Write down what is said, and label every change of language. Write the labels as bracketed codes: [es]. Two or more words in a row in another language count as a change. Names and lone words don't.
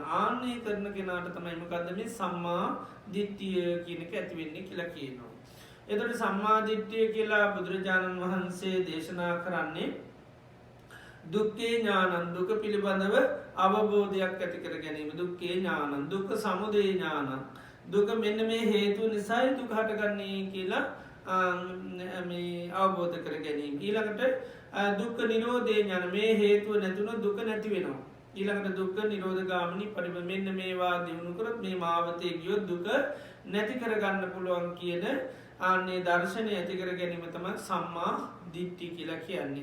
[si] ආන්නේ කරන කෙනාට තමයි මොකද්ද මේ සම්මා දිට්ඨිය කියන එක ඇති වෙන්නේ කියලා කියනවා. එතකොට සම්මා දිට්ඨිය කියලා බුදුරජාණන් වහන්සේ දේශනා කරන්නේ [pi] දුක්ඛේ ඥානං, [si] දුක පිළිබඳව අවබෝධයක් ඇති කර ගැනීම. [pi] දුක්ඛේ ඥානං, දුක්ඛ සමුදය ඥානං. [si] දුක මෙන්න මේ හේතු නිසායි දුක හටගන්නේ කියලා මේ අවබෝධ කර ගැනීම. ඊළඟට [pi] දුක්ඛ නිරෝධේ ඥාන. [si] මේ හේතුව නැතුණොත් දුක නැති වෙනවා. [pi] ඊළඟට දුක්ඛ නිරෝධ ගාමිනී පරිම. [si] මෙන්න මේවා දිනු කරොත් මේ මාවතේ ගියොත් දුක නැති කරගන්න පුළුවන් කියන ආන්නේ දර්ශනය ඇති කර ගැනීම තමයි සම්මා දිට්ඨිය කියලා කියන්නේ.